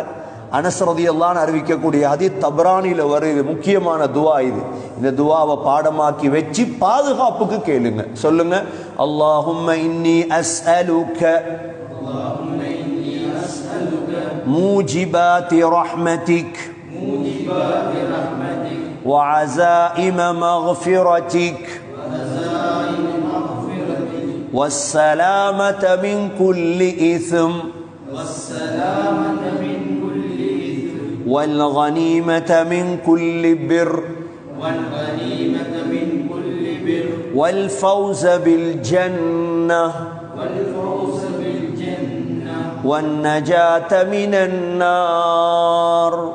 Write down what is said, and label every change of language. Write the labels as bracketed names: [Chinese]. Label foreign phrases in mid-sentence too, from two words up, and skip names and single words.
[Tamil] அனஸ் [Arabic] رضي الله عنه [Tamil] அறிவிக்கக்கூடிய ஹதீஸ் தப்ரானில வருது. முக்கியமான துஆ இது. இந்த துஆவை பாடமாக்கி வச்சு பாதுகாப்புக்கு கேளுங்க. [Arabic] சொல்லுங்க, اللهم إني أسألك موجبات رحمتك وعزائم مغفرتك والسلامة من كل إثم والغنيمة من كل بر والفوز بالجنة والنجاة من النار.